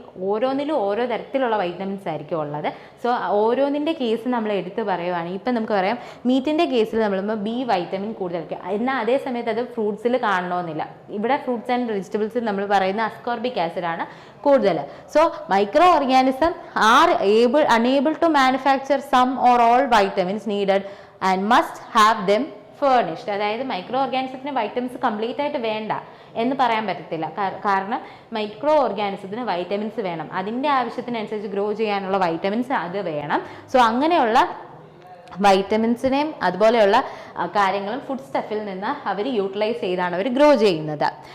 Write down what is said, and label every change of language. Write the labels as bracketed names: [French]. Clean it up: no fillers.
[Malayalam] ഓരോന്നിലും ഓരോ തരത്തിലുള്ള വൈറ്റമിൻസ് ആയിരിക്കും ഉള്ളത്. സോ ഓരോന്നിൻ്റെ കേസ് നമ്മൾ എടുത്ത് പറയുവാണെങ്കിൽ ഇപ്പം നമുക്ക് പറയാം മീറ്റിൻ്റെ കേസിൽ നമ്മൾ ബി വൈറ്റമിൻ കൂടുതലായിരിക്കും. എന്നാൽ അതേ സമയത്ത് അത് ഫ്രൂട്ട്സിൽ കാണണമെന്നില്ല. ഇവിടെ ഫ്രൂട്ട്സ് ആൻഡ് വെജിറ്റബിൾസിൽ നമ്മൾ പറയുന്ന അസ്കോർബിക് ആസിഡാണ് കൂടുതൽ. [English] So micro organism are unable to manufacture some or all vitamins needed and must have them furnished. [Malayalam] അതായത് മൈക്രോ ഓർഗാനിസത്തിന് വൈറ്റമിൻസ് കംപ്ലീറ്റ് ആയിട്ട് വേണ്ട എന്ന് പറയാൻ പറ്റത്തില്ല. കാരണം മൈക്രോ ഓർഗാനിസത്തിന് വൈറ്റമിൻസ് വേണം, അതിൻ്റെ ആവശ്യത്തിനനുസരിച്ച് ഗ്രോ ചെയ്യാനുള്ള വൈറ്റമിൻസ് അത് വേണം. സോ അങ്ങനെയുള്ള വൈറ്റമിൻസിനെയും അതുപോലെയുള്ള കാര്യങ്ങളും ഫുഡ് സ്റ്റഫിൽ നിന്ന് അവർ യൂട്ടിലൈസ് ചെയ്താണ് അവർ ഗ്രോ ചെയ്യുന്നത്.